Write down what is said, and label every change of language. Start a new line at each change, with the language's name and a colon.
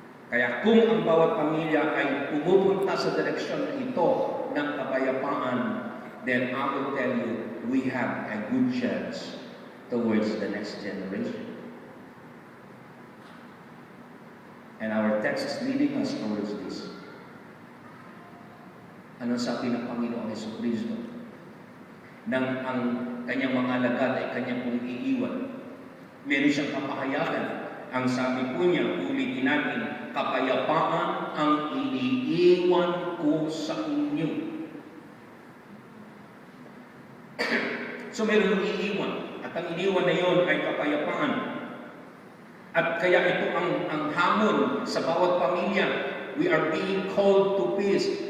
Filipino: Kaya kung ang bawat pamilya ay pumupunta sa direksyon na ito ng kapayapaan,
English: then I will tell you, we have a good chance towards the next generation. And our text is leading us towards this.
Filipino: Ano sabi ng Panginoong Jesucristo? Nang ang kanyang mga alagad ay kanyang pong iiwan, meron siyang kapahayagan. Ang sabi po niya, ulitin natin, kapayapaan ang iniiwan ko sa inyo. So meron iiwan. At ang iniwan na yon ay kapayapaan. At kaya ito ang hamon sa bawat pamilya.
English: We are being called to peace.